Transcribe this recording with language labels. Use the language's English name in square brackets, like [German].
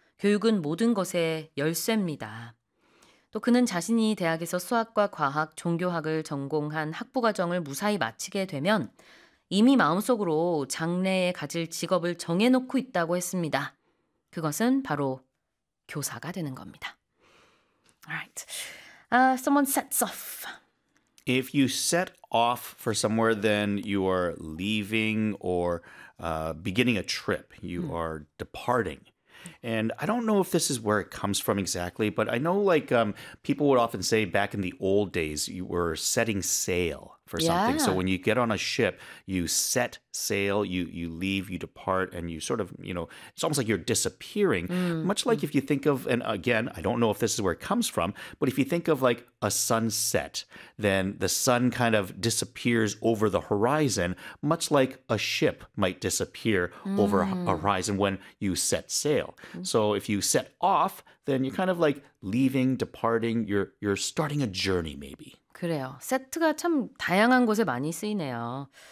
[Korean] 교육은 모든 것의 열쇠입니다. 또 그는 자신이 대학에서 수학과 과학, 종교학을 전공한 학부 과정을 무사히 마치게 되면 이미 마음속으로 장래에 가질 직업을 정해놓고 있다고 했습니다. 그것은 바로 교사가 되는 겁니다. [English] Alright. Someone sets off. If you set off for somewhere, then you are leaving or beginning a trip. You are departing. And I don't know if this is where it comes from exactly, but I know like people would often say back in the old days, you were setting sail for something. Yeah. So when you get on a ship, you set sail, you leave, you depart, and you sort of, you know, it's almost like you're disappearing. Much like if you think of, and again, I don't know if this is where it comes from, but if you think of like a sunset, then the sun kind of disappears over the horizon, much like a ship might disappear over a horizon when you set sail. So if you set off, then you're kind of like leaving, departing, you're starting a journey maybe. [Korean] 그래요. 세트가 참 다양한 곳에 많이 쓰이네요.